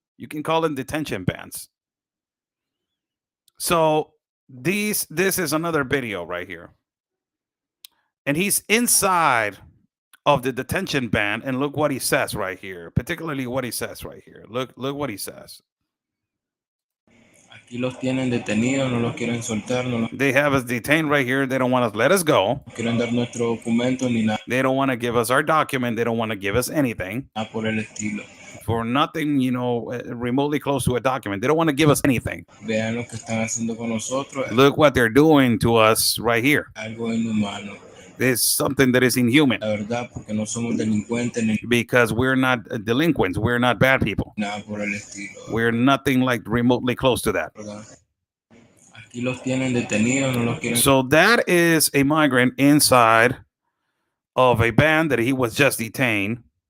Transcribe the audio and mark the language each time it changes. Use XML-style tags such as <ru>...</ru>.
<en>You can call them detention bands. So this is another video right here. And he's inside of the detention band, and look what he says right here. Particularly what he says right here. Look what he says.</en> <es>Aquí los tienen detenidos, no los quieren soltar, no</es> <en>They have us detained right here. They don't want to let us go.</en> <es>quieren dar nuestro documento ni nada</es> <en>They don't want to give us our document. They don't want to give us anything.</en> <es>por el estilo.</es> <en>For nothing, remotely close to a document. They don't want to give us anything.</en> <es>Vean lo que están haciendo con nosotros, es</es> <en>Look what they're doing to us right here.</en> <es>algo inhumano.</es> <en>It's something that is inhuman</en> <es>La verdad, porque no somos delincuentes ni</es> <en>because we're not delinquents. We're not bad people.</en> <es>nada por el estilo.</es> <en>We're nothing like remotely close to that.</en> <es>¿Verdad? Aquí los tienen detenidos, no los quieren.</es> <en>So that is a migrant inside of a band that he was just detained.</en>